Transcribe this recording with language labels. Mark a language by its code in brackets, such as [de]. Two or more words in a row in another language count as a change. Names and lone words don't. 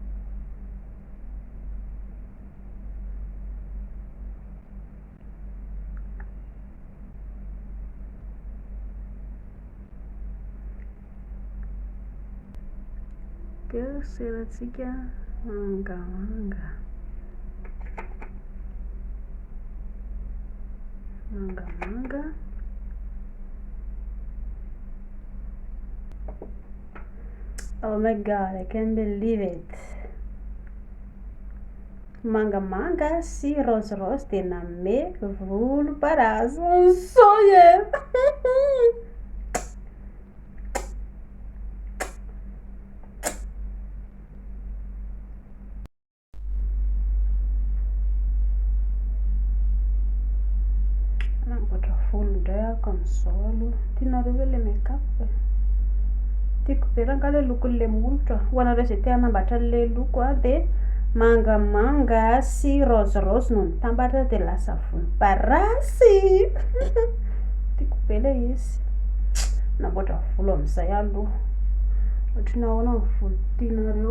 [mg] Keo seratsika mangamanga, mangamanga. [en] Oh my god, I can't believe it. [mg] Mangamanga sy rose de nanome volomparasy. [en] So yeah. [mg] Namboatra volo indray ako amin'izao aloha. Tianareo ve le make-up? Tiako be raha le lokon'le molotra. Ho anareo izay te hanambatra le loko de mangamanga sy rose no mitambatra de lasa volomparasy. Tiako be le izy. Namboatra volo amin'izay aloha. Ohatriny ahoana ny volo tianareo?